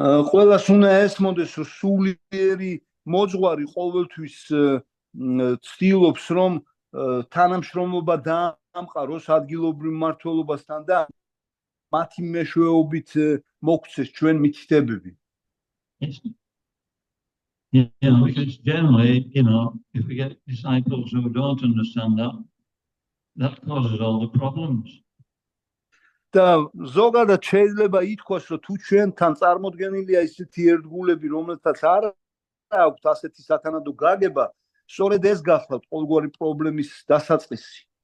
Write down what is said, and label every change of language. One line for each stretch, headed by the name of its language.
Georgian: ყველას უნდა ესმოდეს, რომ სულიერი მოძღვარი ყოველთვის ცდილობს, რომ თანამშრომლობა დაამყაროს ადგილობრივ მმართველობასთან და მათი მეშვეობით მოგვცეს ჩვენ მითითებები.
English: Because generally, if we get disciples who don't understand that causes all the problems.
Georgian: და ზოგადად შეიძლება ითქვას, რომ თუ ჩვენთან წარმოდგენილია ისეთი ერთგულები, რომელთაც არ აქვთ ასეთი სათანადო გაგება, სწორედ ეს გახლავთ ყოველგვარი პრობლემის დასაწყისი.